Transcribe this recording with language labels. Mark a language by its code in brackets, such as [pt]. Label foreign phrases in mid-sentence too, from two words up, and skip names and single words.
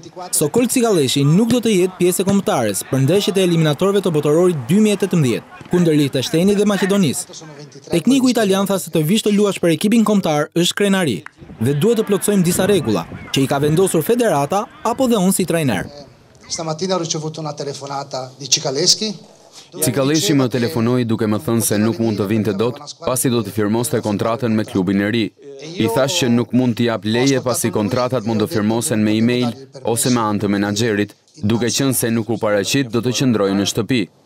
[sq] Sokol Cikaleshi nuk do të jetë pjesë e kombëtares për ndeshjet e eliminatorëve të botorit 2018 kundër Liechtensteinit dhe Maqedonisë. Tekniku italian tha se të vish të luash për ekipin kombëtar është krenari dhe duhet të plotësojmë disa rregulla që i ka vendosur federata apo dhe unë si trajner. [it] Stamattina ho ricevuto una telefonata di Cikaleski. [sq] Cikaleshi më telefonoi duke më thënë se nuk mund të vinte dot, pasi do të firmoste kontratën me klubin e ri. I thash që nuk mund t'i jap leje pasi kontratat mund të firmosen me email ose me anë të menaxherit, duke qenë se nuk u paraqit do të qëndrojë në shtëpi.